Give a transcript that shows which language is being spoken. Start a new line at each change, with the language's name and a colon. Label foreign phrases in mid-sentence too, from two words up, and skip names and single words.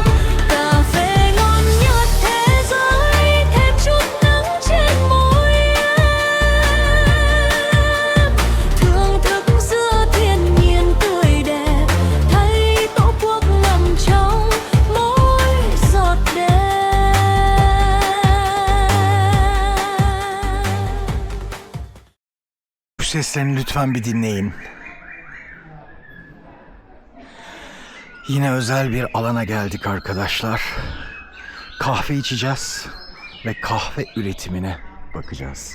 Vietnamese: Cà phê ngon nhất thế giới, thêm chút nắng trên môi em, thưởng thức giữa thiên nhiên tươi đẹp, thấy tổ quốc ngầm trong mỗi giọt đêm.
Turkish: Bu seslerini lütfen bir dinleyin. Yine özel bir alana geldik arkadaşlar. Kahve içeceğiz ve kahve üretimine bakacağız.